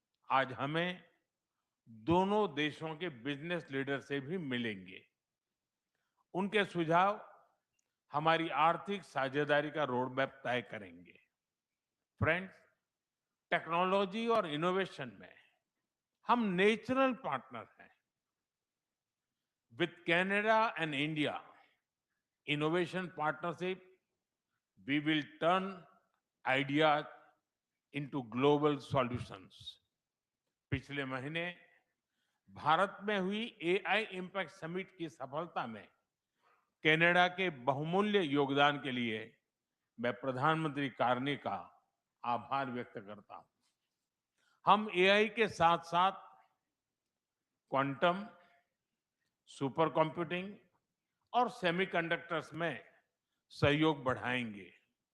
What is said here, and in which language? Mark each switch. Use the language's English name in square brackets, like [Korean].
[Hindi] आज हमें दोनों देशों के बिजनेस लीडर से भी मिलेंगे। उनके सुझाव हमारी आर्थिक साझेदारी का रोड मैप तय करेंगे। फ्रेंड्स, टेक्नोलॉजी और इनोवेशन में हम नेचुरल पार्टनर हैं। [English] With Canada and India innovation partnership we will turn ideas into global solutions. [Hindi] पिछले महीने भारत में हुई AI इम्पैक्ट समिट की सफलता में कनाडा के बहुमूल्य योगदान के लिए मैं प्रधानमंत्री कार्नी का आभार व्यक्त करता हूं। हम AI के साथ साथ क्वांटम, सुपर कंप्यूटिंग और सेमीकंडक्टर्स में सहयोग बढ़ाएंगे।